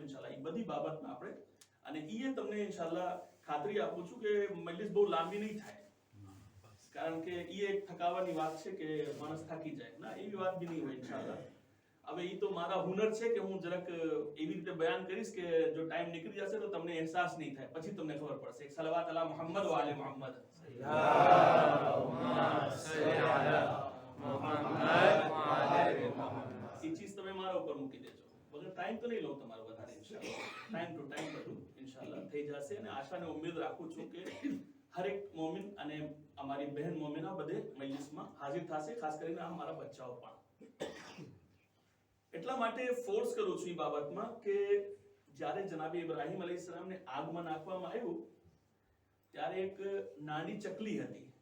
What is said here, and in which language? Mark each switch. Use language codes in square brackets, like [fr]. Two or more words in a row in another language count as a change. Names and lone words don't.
[ar] إن شاء الله [gu] એ બધી બાબતમાં આપણે અને એ તમને [ar] إن شاء الله [gu] ખાતરી આપું છું કે મજલિસ બહુ લાંબી નહીં થાય, કારણ કે એ એક થકાવાની વાત છે કે માણસ થાકી જાય ના, એવી વાત બી નહીં હોય [ar] إن شاء الله. [gu] હવે એ તો મારા હુનર છે કે હું જરાક એવી રીતે બયાન કરીશ કે જો ટાઈમ નીકળી જશે તો તમને અહેસાસ નહીં થાય, પછી તમને ખબર પડશે. એક સલાવત [ar] على محمد وآل محمد. اللهم صل على محمد وآل محمد. [gu] એ ચીજ તમે મારા ઉપર મૂકી દેજો. વગર ટાઈમ તો નહીં લઉં તમારો વધારે [ar] إن شاء الله. [en] time to time [gu] બધું [ar] إن شاء الله [gu] થઈ જશે અને આશા ને ઉમ્મીદ રાખું છું કે હરેક મોમિન અને અમારી બહેન મોમિના બધે મજલિસમાં હાજર થશે, ખાસ કરીને આ મારા બચ્ચાઓ પણ. એટલા માટે ફોર્સ કરું છું એ બાબતમાં કે જ્યારે જનાબે ઇબ્રાહીમ અલૈહિસ્સલામને આગમાં નાખવામાં આવ્યું ત્યારે એક નાની ચકલી હતી.